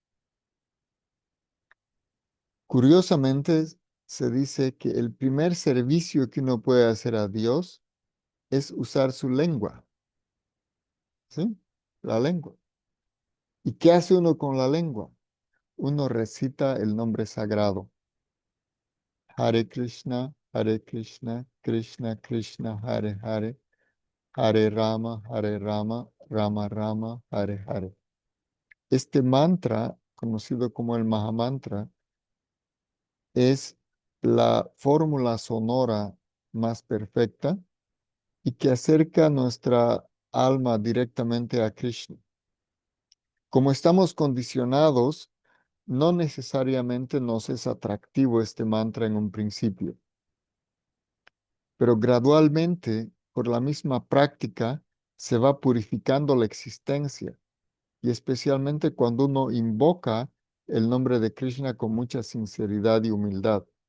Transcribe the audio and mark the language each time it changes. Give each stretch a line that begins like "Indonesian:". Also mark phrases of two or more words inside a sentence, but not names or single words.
Spanish: Curiosamente, se dice que el primer servicio que uno puede hacer a Dios es usar su lengua, ¿sí? La lengua. ¿Y qué hace uno con la lengua? Uno recita el nombre sagrado.
Sanskrit: हरे कृष्ण कृष्ण कृष्ण हरे हरे हरे राम राम राम हरे हरे.
Spanish: Este mantra, conocido como el Mahamantra, es la fórmula sonora más perfecta y que acerca nuestra alma directamente a Krishna. Como estamos condicionados, no necesariamente nos es atractivo este mantra en un principio, pero gradualmente, por la misma práctica, se va purificando la existencia y especialmente cuando uno invoca el nombre de Krishna con mucha sinceridad y humildad.